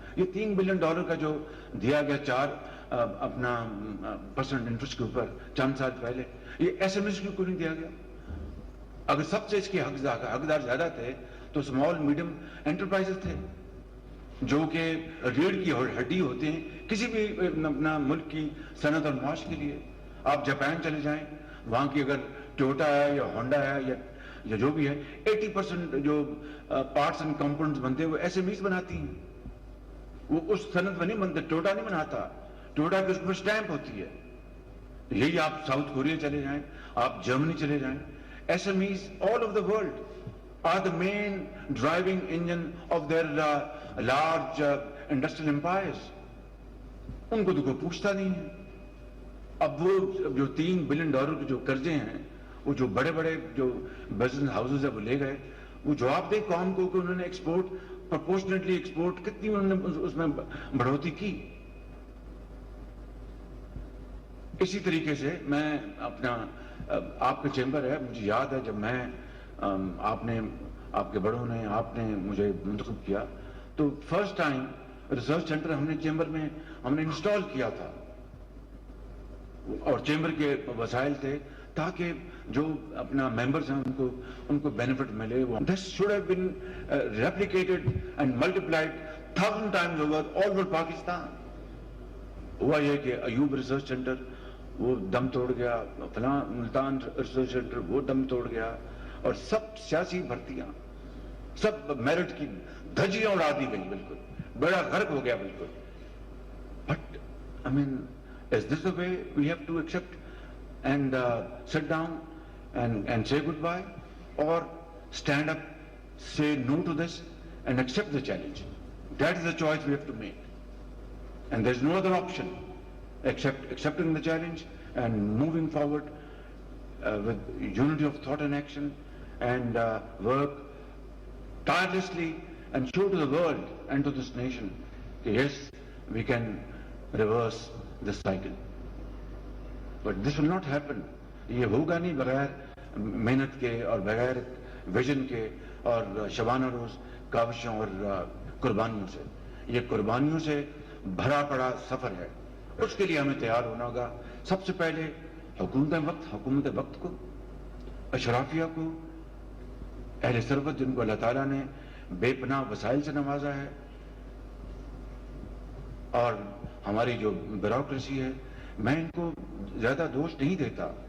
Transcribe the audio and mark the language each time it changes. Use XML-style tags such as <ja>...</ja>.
<ur>یہ $3 بلین کا جو دیا گیا 4% انٹرسٹ کے اوپر چند سال پہلے، یہ ایس ایم ایس کو نہیں دیا گیا؟ اگر سب سے اس کے حقدار زیادہ تھے تو اسمال میڈیم انٹرپرائزز تھے جو کہ ریڑھ کی ہڈی ہوتے ہیں کسی بھی اپنا ملک کی صنعت اور معاش کے لیے. آپ جاپان چلے جائیں، وہاں کی اگر ٹویوٹا ہے یا ہونڈا ہے یا جو بھی ہے، 80% جو پارٹس اینڈ کمپوننٹس بنتے ہیں وہ ایس ایم ایز بناتی ہیں. وہ اس صنعت میں نہیں بنتے. ٹویوٹا نہیں بناتا، ٹویوٹا کی اس پر اسٹیمپ ہوتی ہے. یہی آپ ساؤتھ کوریا چلے جائیں، آپ جرمنی چلے جائیں، S M Es</ur> <en>all over the world are the main driving engine of their large industrial empires.</en> <ur>ان کو تو کوئی پوچھتا نہیں ہے. اب وہ جو $3 بلین کے جو قرضے ہیں، وہ جو بڑے بڑے جو بزنس ہاؤسز ہیں وہ لے گئے، وہ جواب دے قوم کو کہ انہوں نے ایکسپورٹ پرپورشنیٹلی ایکسپورٹ کتنی انہوں نے اس میں بڑھوتی کی. اسی طریقے سے میں اپنا آپ کا چیمبر ہے، مجھے یاد ہے جب میں آپ کے بڑوں نے آپ نے مجھے منتخب کیا تو فرسٹ ٹائم ریسرچ سینٹر ہم نے چیمبر میں ہم نے انسٹال کیا تھا، اور چیمبر کے وسائل تھے تاکہ جو اپنا ممبرز ہیں ان کو بینیفٹ ملے.</ur> <en>This should have been replicated and multiplied 1,000 times all over Pakistan.</en> <ur>ہوا یہ کہ ایوب ریسرچ سینٹر وہ دم توڑ گیا، فلاں ملتان ریسرچ سینٹر وہ دم توڑ گیا، اور سب سیاسی بھرتیاں سب میرٹ کی دھجیاں اڑا دی گئی، بالکل بڑا غرق ہو گیا بالکل.</ur> <en>But I mean, is this the way we have to accept and sit down and say goodbye, or stand up, say no to this and accept the challenge? That is the choice we have to make, and there's no other option except accepting the challenge and moving forward with unity of thought and action, and work tirelessly and show to the world and to this nation that yes, we can reverse this cycle. But this will not happen.</en> <ur>یہ ہوگا نہیں بغیر محنت کے اور بغیر vision کے اور شبانہ روز کاوشوں اور قربانیوں سے. یہ قربانیوں سے بھرا پڑا سفر ہے، اس کے لیے ہمیں تیار ہونا ہوگا. سب سے پہلے حکومت وقت کو، اشرافیہ کو، اہل ثروت جن کو اللہ تعالیٰ نے بے پناہ وسائل سے نوازا ہے، اور ہماری جو بیوروکریسی ہے، میں ان کو زیادہ دوش نہیں دیتا.</ur>